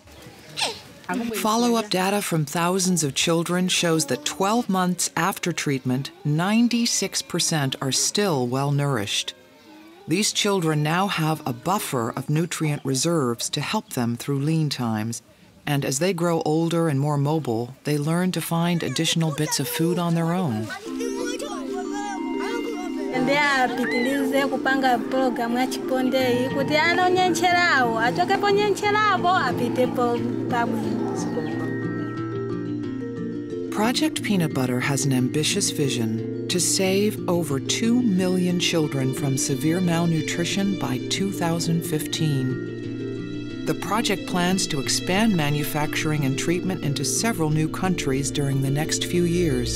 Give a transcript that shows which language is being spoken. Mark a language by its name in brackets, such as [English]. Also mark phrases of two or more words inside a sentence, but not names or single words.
[English] Follow-up data from thousands of children shows that 12 months after treatment, 96% are still well-nourished. These children now have a buffer of nutrient reserves to help them through lean times. And as they grow older and more mobile, they learn to find additional bits of food on their own. [Nyanja] Apitilize kupanga programu ya chiponde kuti ana onyencherawo atokepo onyencherapo apitepo pabwino. [English] Project Peanut Butter has an ambitious vision to save over 2 million children from severe malnutrition by 2015. The project plans to expand manufacturing and treatment into several new countries during the next few years.